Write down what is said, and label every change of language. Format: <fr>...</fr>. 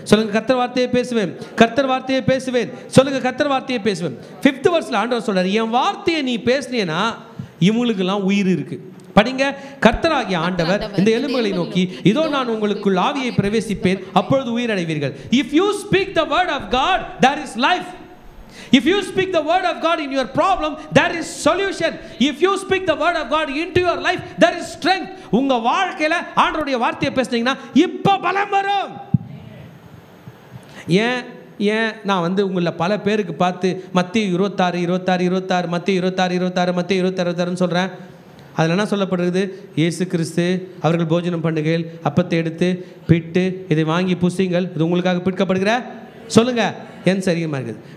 <ta>சொல்லுங்க, கர்த்தர் வார்த்தையை பேசுவேன், கர்த்தர் வார்த்தையை பேசுவேன். சொல்லுங்க, கர்த்தர் வார்த்தையை பேசுவேன். 5th verse ஆண்டவர் சொல்றாரு, என் வார்த்தையை நீ பேசினேன்னா இவங்களுக்கெல்லாம் உயிர் இருக்கு. படிங்க, கர்த்தராகிய ஆண்டவர் இந்த எலும்புகளை நோக்கி, இதோ நான் உங்களுக்குள் ஆவியை பிரவேசிப்பேன், அப்பொழுது உயிர் அடைவீர்கள்.</ta> <en>If you speak the word of God, there is life. If you speak the word of God in your problem, there is solution. If you speak the word of God into your life, there is strength.</en> <ta>உங்க வாழ்க்கையில ஆண்டவருடைய வார்த்தையை பேசுனீங்கன்னா இப்ப பலம் வரும். ஏன் நான் உங்களை பல பேருக்கு பார்த்து மத்தேயு 26 26 26 மத்தேயு 26 26 மத்தேயு 26 26 சொல்றேன். அதில் என்ன சொல்லப்படுகிறது? இயேசு கிறிஸ்து அவர்கள் போஜனம் பண்ணுகையில் அப்பத்தை எடுத்து பிட்டு, இதை வாங்கி புசிங்கள், இது உங்களுக்காக பிற்கப்படுகிற, சொல்லுங்க, என் சரீரமாக இருக்குது.</ta>